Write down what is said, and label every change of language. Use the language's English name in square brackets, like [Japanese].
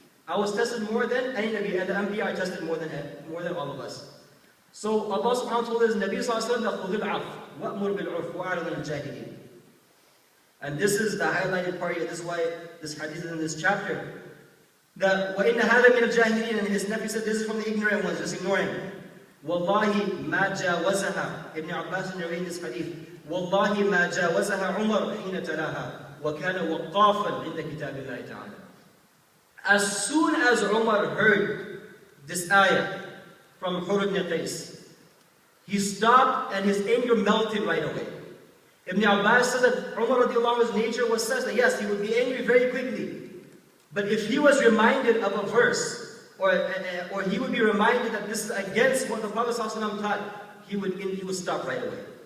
[English] I was tested more than any Nabi, and the Anbiya are tested more than all of us. So Allah subhanahu wa ta'ala told his Nabi sallallahu alayhi wa sallam that [Arabic] khudil afwa, wa'mur bil'urf, wa'a'rid al-jahilin. [English] And this is the highlighted part, this is why this hadith is in this chapter. That [Arabic] وَإِنَّ هَذَا مِنَ الْجَاهِلِينَ, [English] and his nephew said, this is from the ignorant ones, just ignore him. [Arabic] وَاللَّهِ مَا جَاوَزَهَا, [English] Ibn Abbas narrating this hadith, [Arabic] وَاللَّهِ مَا جَاوَزَهَا عُمَرْ حِينَ تَلَاهَا وَكَانَ وَقَّافًا عِنْدَ كِتَابِ اللَّهِ تَعَالَى. [English] As soon as Umar heard this ayah from Hur ibn Qais, he stopped and his anger melted right away. Ibn Abbas says that Umar radiallahu anhu's nature was such that yes, he would be angry very quickly. But if he was reminded of a verse, or he would be reminded that this is against what the Prophet ﷺ taught, he would stop right away.